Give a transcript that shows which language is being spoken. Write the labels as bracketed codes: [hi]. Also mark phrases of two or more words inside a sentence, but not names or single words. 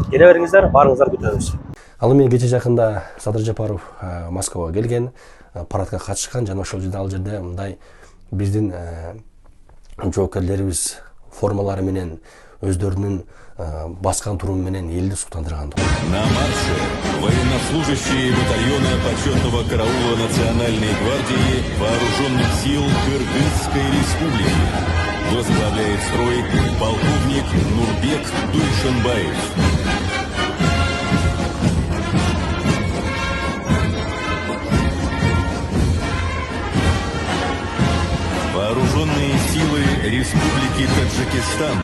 [ky] Келе бериңиздер, барыңыздар, күтөбүз. Ал эми кече жакында Садыр Жапаров Москвага келген, парадка катышкан жана ошол жерде ал жерде мындай биздин жоокерлерибиз формалары менен өздөрүнүн баскан туруму менен элди суктандырган. [ru] На марше военнослужащие батальона почетного караула Национальной гвардии Вооруженных сил Кыргызской республики. Возглавляет строй полковник Нурбек Дуйшенбаев. Вооруженные силы Республики Таджикистан.